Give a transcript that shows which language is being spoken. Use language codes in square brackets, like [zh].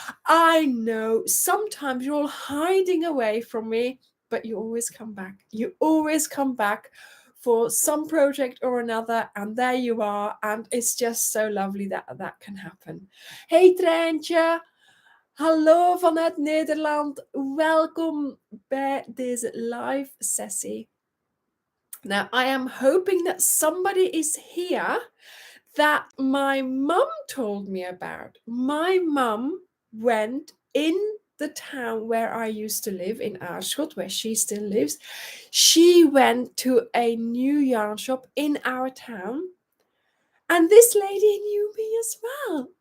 [en] I know sometimes you're all hiding away from me, but you always come back. You always come back for some project or another, and there you are. And it's just so lovely that that can happen. [nl] Hey Treintje, hallo vanuit Nederland. Welkom bij deze live sessie. [en] Now, I am hoping that somebody is here that my mum told me about. My mum went in the town where I used to live, in Aarschot, where she still lives. She went to a new yarn shop in our town, and this lady knew me as well.